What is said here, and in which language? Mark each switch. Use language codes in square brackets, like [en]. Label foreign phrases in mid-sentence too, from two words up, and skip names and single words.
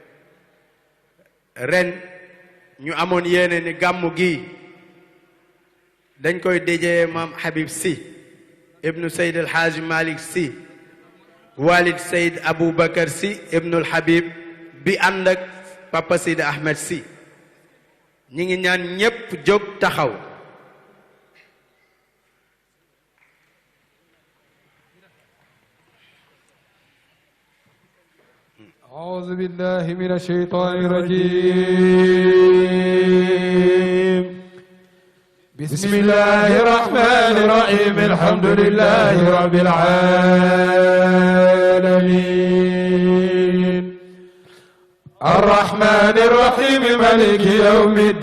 [wo] ren ñu amoon yéene ni gàmmu gi dañ koy déjee maam Habib Sy ibnu Seyd El Hadj Malick Sy Walid Seyd Aboubacar Sy ibnu El Habib bi ànd ak Papa Seydi Ahmed Sy ñi ngi ñaan ñépp jóg taxaw [ar] أعوذ بالله من الشيطان الرجيم بسم الله الرحمن الرحيم الحمد لله رب العالمين الرحمن الرحيم مالك يوم